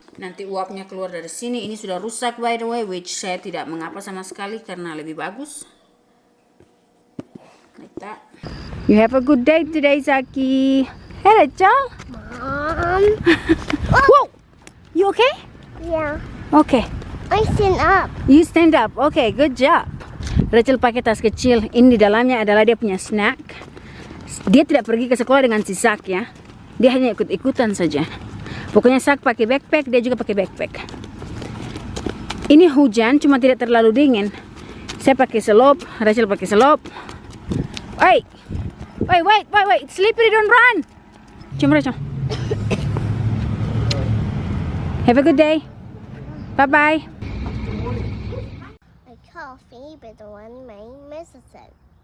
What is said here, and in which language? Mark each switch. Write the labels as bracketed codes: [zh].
[id] Nanti uapnya keluar dari sini. Ini sudah rusak [en] by the way, which [id] saya tidak mengapa sama sekali karena lebih bagus. [en] Like that. You have a good day today, Zaki. Hey, Rachel. Mom. Whoa! You okay? Yeah. Okay. I stand up. You stand up. Okay, good job. Rachel [id] pakai tas kecil. Ini di dalamnya adalah dia punya snack. Dia tidak pergi ke sekolah dengan si Zak ya. Dia hanya ikut-ikutan saja. Pokoknya Zak pakai backpack, dia juga pakai backpack. Ini hujan, cuma tidak terlalu dingin. Saya pakai selop, Rachel pakai selop. [en] Wait, it's slippery, don't run. [id] Cuma Rachel. [en] Have a good day. Bye-bye. I coffee, but the one my medicine.